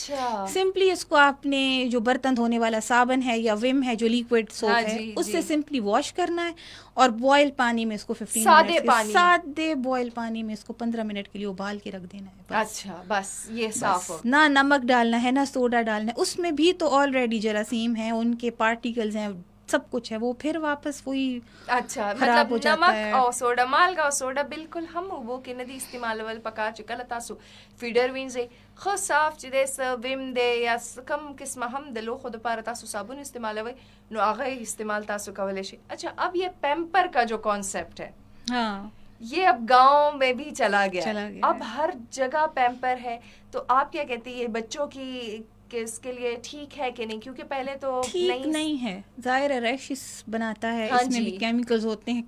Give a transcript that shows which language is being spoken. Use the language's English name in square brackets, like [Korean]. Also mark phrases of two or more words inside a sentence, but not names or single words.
[Urdu] سمپلی اس کو آپ نے جو برتن دھونے والا صابن ہے یا وم ہے جو لیکوڈ سوپ ہے, اس سے سمپلی واش کرنا ہے, اور بوائل پانی میں اس کو 15 سادے بوائل پانی میں اس کو 15 منٹ کے لیے ابال کے رکھ دینا ہے. اچھا بس یہ صاف ہو, نہ نمک ڈالنا ہے نہ سوڈا ڈالنا ہے. اس میں بھی تو آلریڈی جراثیم ہیں, ان کے پارٹیکلز ہیں, سب کچھ ہے, وہ پھر واپس وہی اچھا مطلب [Pashto] نمک او سوڈا مالګه او سوډا بالکل هم وبو کې نه دي استعمالول پکار چې کله تاسو فیډر وینځئ خو صاف چې د ویم دی یا کم قسمه هم د لوښو دپاره تاسو صابون استعمالوئ نو هغه استعمال تاسو کولی شئ. [Urdu] اچھا اب یہ پیمپر کا جو کانسیپٹ ہے, یہ اب گاؤں میں بھی چلا گیا, اب ہر جگہ پیمپر ہے. تو آپ کیا کہتے ہیں, یہ بچوں کی کہ اس کے لیے ٹھیک ہے کہ نہیں, کیونکہ پہلے تو ٹھیک نہیں ہے, ظاہر ہے ریشز بناتا ہے, اس میں بھی کیمیکلز ہوتے ہیں.